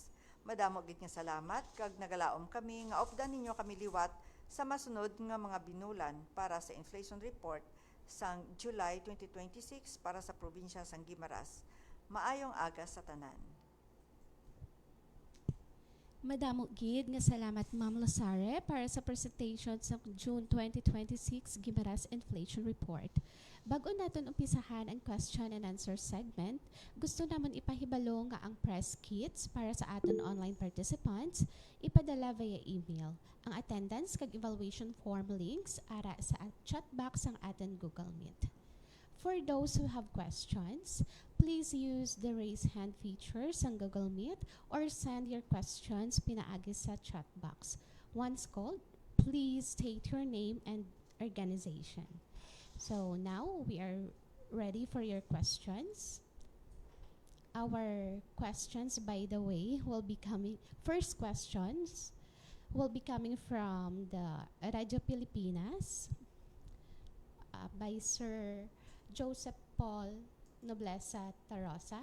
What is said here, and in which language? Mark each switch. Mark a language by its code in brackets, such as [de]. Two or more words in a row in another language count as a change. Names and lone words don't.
[hil] Madamo gid nga salamat kag nagalaom kami nga updan ninyo kami liwat sa masunod nga mga binulan para sa [en] inflation report [hil] sang July 2026 para sa probinsya sang Guimaras. Maayong aga sa tanan. Madamo gid nga salamat Ma'am Losare para sa presentation sa June 2026 Guimaras Inflation Report. Bago naton umpisahan ang [en] question and answer segment, [hil] gusto namon ipahibalo nga ang [en] press kits [hil] para sa aton [en] online participants [hil] ipadala [en] via email. [hil] Ang attendance kag [en] evaluation form links [hil] ara sa [en] chat box [hil] ang aton Google Meet. [en] For those who have questions, please use the raise hand feature sa Google Meet or send your questions [hil] pinaagi sa [en] chat box. Once called, please state your name and organization. So now we are ready for your questions. Our questions, by the way, first questions will be coming from the Radyo Pilipinas by Sir Joseph Paul Noblesa Tarosa.